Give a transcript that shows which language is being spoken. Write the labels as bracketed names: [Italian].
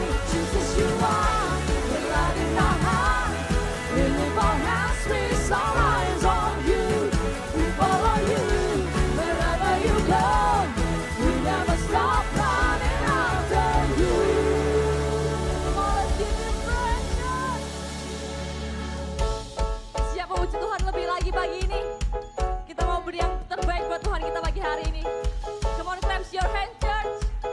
[English] Jesus, you are the light in our heart. We lift our hands, fix our eyes on you. We follow you wherever you go. We never stop running after you. Come on, let's give him praise. [Indonesian] Siap memuji Tuhan lebih lagi pagi ini. Kita mau beri yang terbaik buat Tuhan kita pagi hari ini. [English] Come on, clap your hands, church.